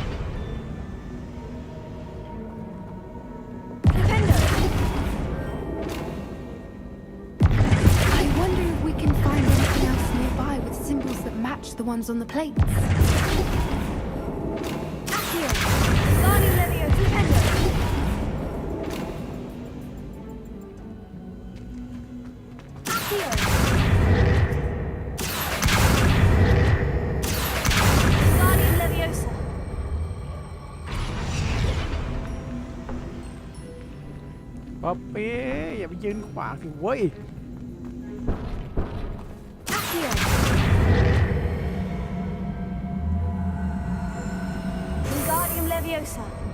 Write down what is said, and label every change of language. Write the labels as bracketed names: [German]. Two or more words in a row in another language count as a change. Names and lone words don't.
[English] Defendo! I wonder if we can find anything else nearby with symbols that match the ones on the plates. Accio! Wingardium Leviosa! Defendo! Accio! Wingardium Leviosa! [Thai] ป๊อปปี้อย่าไปยืนขวางสิเว้ย [English] Accio! Wingardium Leviosa!